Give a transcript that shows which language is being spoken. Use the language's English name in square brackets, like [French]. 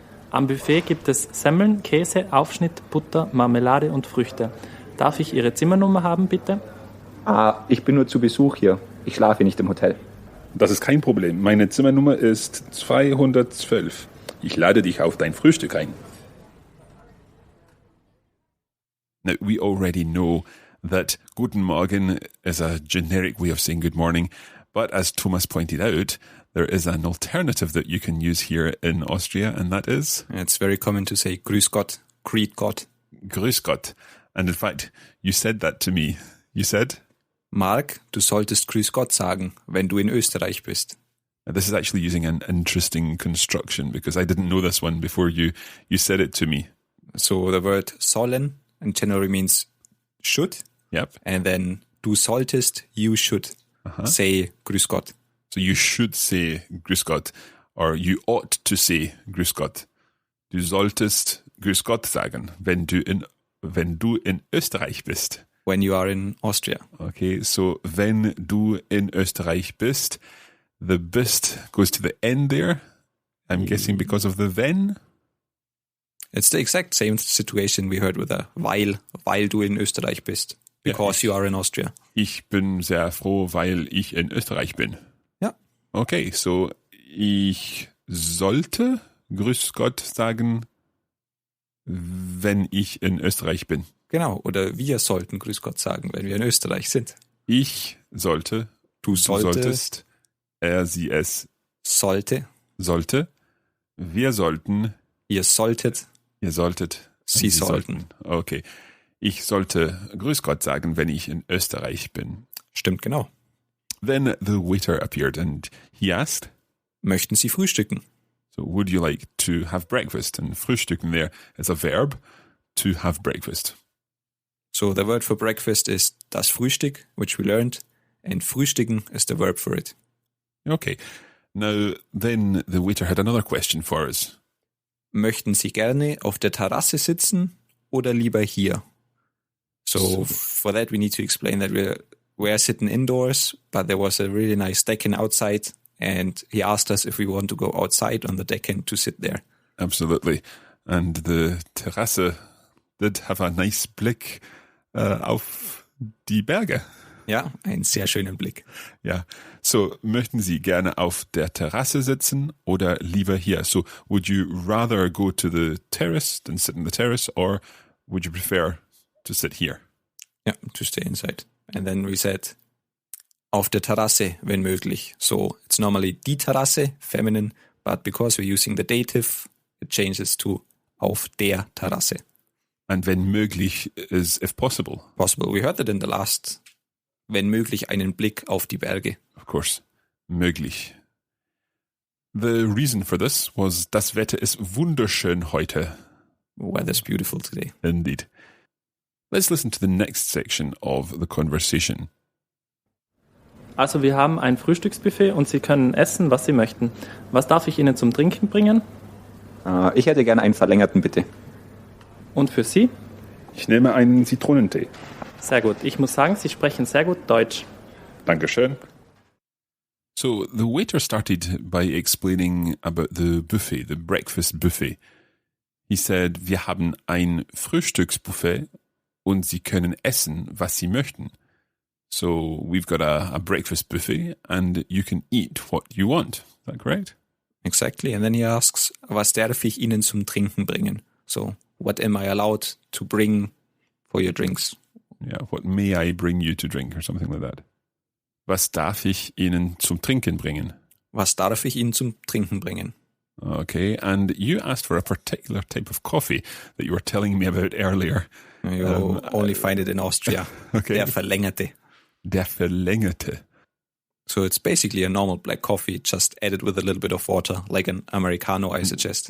[German] Am Buffet gibt es Semmeln, Käse, Aufschnitt, Butter, Marmelade und Früchte. Darf ich Ihre Zimmernummer haben, bitte? Ich bin nur zu Besuch hier. Ich schlafe nicht im Hotel. Das ist kein Problem. Meine Zimmernummer ist 212. Ich lade dich auf dein Frühstück ein. [English] Now, we already know that Guten Morgen is a generic way of saying good morning, but as Thomas pointed out, there is an alternative that you can use here in Austria, and that is? It's very common to say Grüß Gott, Greet Gott. [German] Grüß Gott. [English] And in fact, you said that to me. You said? [German] Marc, du solltest Grüß Gott sagen, wenn du in Österreich bist. [English] This is actually using an interesting construction because I didn't know this one before you said it to me. So the word sollen in general means should. Yep. And then [German] du solltest, [English] you should say Grüß Gott. So you should say Grüß Gott, or you ought to say Grüß Gott. [German] Du solltest Grüß Gott sagen, wenn du in Österreich bist. [English] When you are in Austria. Okay, so [German] wenn du in Österreich bist, [English] the bist goes to the end there. I'm guessing because of the then. It's the exact same situation we heard with a [German] weil du in Österreich bist. [English] Because you are in Austria. [German] Ich bin sehr froh, weil ich in Österreich bin. Ja. Okay, so ich sollte Grüß Gott sagen, wenn ich in Österreich bin. Genau, oder wir sollten Grüß Gott sagen, wenn wir in Österreich sind. Ich sollte, du solltest, er, sie, es sollte, wir sollten, ihr solltet, sie sollten. Okay, ich sollte Grüß Gott sagen, wenn ich in Österreich bin. Stimmt, genau. [English] Then the waiter appeared and he asked, [German] möchten Sie frühstücken? [English] So would you like to have breakfast? And frühstücken there is a verb, to have breakfast. So the word for breakfast is das Frühstück, which we learned, and frühstücken is the verb for it. Okay. Now, then the waiter had another question for us. [German] Möchten Sie gerne auf der Terrasse sitzen oder lieber hier? [English] So for that we need to explain that we're sitting indoors, but there was a really nice deck outside, and he asked us if we want to go outside on the deck and to sit there. Absolutely. And the Terrasse did have a nice [German] Blick auf die Berge. Ja, einen sehr schönen Blick. Ja, so möchten Sie gerne auf der Terrasse sitzen oder lieber hier? [English] So would you rather go to the terrace than sit in the terrace, or would you prefer to sit here? Ja, to stay inside. And then we said [German] auf der Terrasse, wenn möglich. [English] So it's normally die Terrasse, feminine, but because we're using the dative, it changes to auf der Terrasse. And wenn möglich is if possible. Possible. We heard that in the last, [German] wenn möglich, einen Blick auf die Berge. [English] Of course, möglich. The reason for this was, [German] das Wetter ist wunderschön heute. [English] Weather's beautiful today. Indeed. Let's listen to the next section of the conversation. [German] Also wir haben ein Frühstücksbuffet und Sie können essen, was Sie möchten. Was darf ich Ihnen zum Trinken bringen? Ich hätte gerne einen verlängerten, bitte. Und für Sie? Ich nehme einen Zitronentee. Sehr gut. Ich muss sagen, Sie sprechen sehr gut Deutsch. Dankeschön. [English] So the waiter started by explaining about the buffet, the breakfast buffet. He said, [German] wir haben ein Frühstücksbuffet und Sie können essen, was Sie möchten. [English] So we've got a breakfast buffet and you can eat what you want. Is that correct? Exactly. And then he asks, [German] was darf ich Ihnen zum Trinken bringen? [English] So, what am I allowed to bring for your drinks? Yeah, what may I bring you to drink or something like that. [German] Was darf ich Ihnen zum Trinken bringen? Was darf ich Ihnen zum Trinken bringen? [English] Okay, and you asked for a particular type of coffee that you were telling me about earlier. You only find it in Austria. Okay. [German] Der Verlängerte. Der Verlängerte. [English] So it's basically a normal black coffee, just added with a little bit of water, like an Americano, I suggest.